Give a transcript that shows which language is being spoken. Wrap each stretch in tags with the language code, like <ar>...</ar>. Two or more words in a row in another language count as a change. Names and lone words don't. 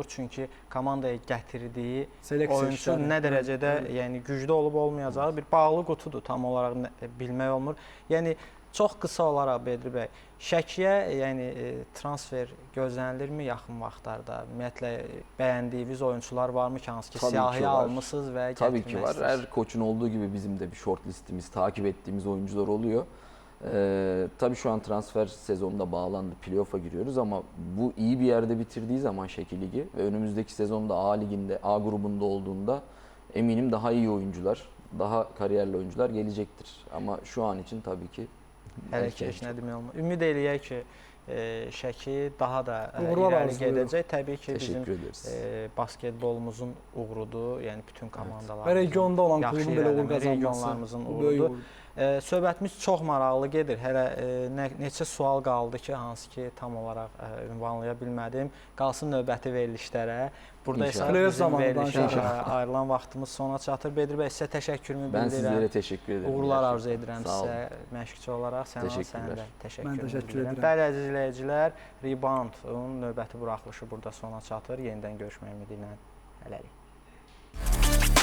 <az>Çünki komandaya gətirdiyi oyunçu nə dərəcədə yəni güclü olub olmayacağı bir bağlı qutudur, tam olaraq bilmək olmur. Yəni çox qısa olaraq Bedri bəy, Şəkiyə yəni transfer gözlənilirmi yaxın vaxtlarda? Ümumiyyətlə bəyəndiyiniz oyunçular varmı ki, hansı ki siyahıya almısınız və</az> <tr>Tabii ki var. Her koçun olduğu gibi bizim de bir</tr> <en>short listimiz,</en> <tr>takip ettiğimiz oyuncular oluyor. Tabii şu an transfer sezonunda bağlandı, playoff'a giriyoruz ama bu iyi bir yerde bitirdiği zaman Şeki Ligi ve önümüzdeki sezonda A Ligi'nde, A grubunda olduğunda eminim daha iyi oyuncular, daha kariyerli oyuncular gelecektir. Ama şu an için tabii ki</tr> <az>Hələ</az> <tr>erken</tr> <az>ki heç</az> <tr>çok.</tr> <az>nə demək olmaz. Ümid eləyək ki, Şəki daha da Uğurlar irəli arzulayırıq. gedəcək. Təbii ki, bizim</az> <tr>Teşekkür ederiz.</tr> <az>basketbolumuzun uğrudur. Yəni bütün Və komandalarımızın regionda olan yaxşı klubun belə uğur irəliləməyi, qazanması regionlarımızın bu böyük uğurudur. uğur. Söhbətimiz çox maraqlı gedir. Hələ neçə sual qaldı ki, hansı ki tam olaraq ünvanlaya bilmədim. Qalsın növbəti verilişlərə. Burada isə İnşallah. Playoff bizim zamanı verilişə danışarıq. ayrılan vaxtımız sona çatır. Bedir bəy, sizə təşəkkürümü</az> <tr>Ben</tr> <az>bildirirəm.</az> <tr>sizlere teşekkür ederim.</tr> <az>Uğurlar</az> <tr>gerçekten.</tr> <az>arzu edirəm</az> <tr>Sağ olun.</tr> <az>sizə məşqçi olaraq. Sənə Təşəkkürlər. də təşəkkür Mən təşəkkür edirəm. edirəm. Bəli, əziz izləyicilər, Rebound-un növbəti buraxılışı burada sona çatır. Yenidən görüşmək ümidi ilə hələlik.</az>